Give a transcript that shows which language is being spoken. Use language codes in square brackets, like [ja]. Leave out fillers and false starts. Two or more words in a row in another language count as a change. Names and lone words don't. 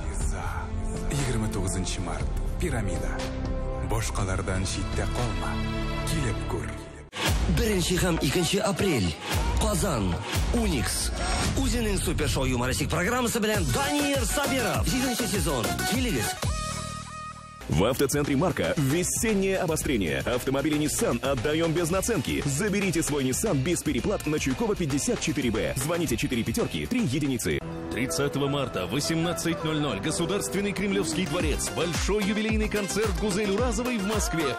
[tt] 29 март. Пирамида. Башкалардан читтә калма. Килеп күр. 1 һәм 2 апрель. Казан. Уникс. Үзенең супершоу юмористик программасы белән Даниил Сабиров. 7-нче сезон. Килегез. [ru] В автоцентре «Марка» весеннее обострение. Автомобили Nissan отдаем без наценки. Заберите свой Nissan без переплат на Чуйкова 54Б. Звоните 4 пятерки 3 единицы. 30 марта, 18:00. Государственный Кремлевский дворец. Большой юбилейный концерт Гузель Уразовой в Москве.